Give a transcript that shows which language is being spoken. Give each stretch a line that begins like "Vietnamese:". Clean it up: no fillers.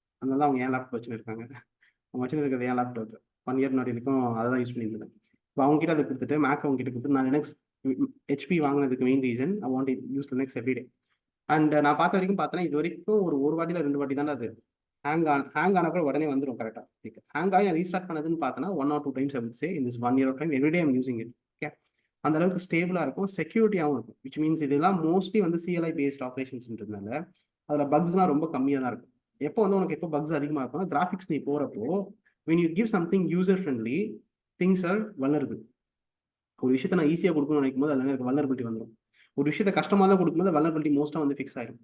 Tamil: அதனால அவங்க ஏன் லேப்டாப் வச்சுன்னு இருக்காங்க. அவங்க வச்சுன்னு இருக்கிறது ஏன் லேப்டாப் 1 year முன்னாடி இருக்கும், அதை தான் யூஸ் பண்ணியிருந்தேன். இப்போ அவங்க கிட்ட அதை கொடுத்துட்டு மேக் அவங்க கிட்ட கொடுத்துட்டு நான் லினக்ஸ் HP வாங்கினதுக்கு main reason
English: I want use Linux everyday.
Tamil: And நான் பார்த்த வரைக்கும் பார்த்தேன்னா இது வரைக்கும் ஒரு வாட்டியில் 2 வாட்டி தான் அது ஹேங் ஆனால் கூட உடனே வந்துடும் கரெக்டாக. ஹேங் ஆகி ரீஸ்டார்ட் பண்ணதுன்னு பார்த்தோன்னா
English: 1 or 2 times I would say in this 1 year of time everyday I'm using it.
Tamil: Okay, அந்த அளவுக்கு ஸ்டேபிளாக இருக்கும், செக்யூரிட்டியாகவும் இருக்கும். விச் மீன்ஸ் இதெல்லாம் மோஸ்ட்லி வந்து CLI பேஸ்ட் ஆப்ரேஷன்ஸ்ன்றதுனால அதில் பக்ஸ்லாம் ரொம்ப கம்மியாக தான் இருக்கும். எப்போ வந்து உனக்கு எப்போ பக்ஸ் அதிகமாக இருக்கும்னா கிராஃபிக்ஸ் நீ போகிறப்போ
English: when you give something user friendly things are vulnerable.
Tamil: ஒரு விஷயத்தை நான் ஈஸியாக கொடுக்கணும்னு நினைக்கும் போது அதில் எனக்கு வல்னரபிலிட்டி வந்துடும். ஒரு விஷயத்தை கஷ்டமாக தான் கொடுக்கும்போது வல்னரபிலிட்டி மோஸ்ட்டாக வந்து ஃபிக்ஸ் ஆகிடும்.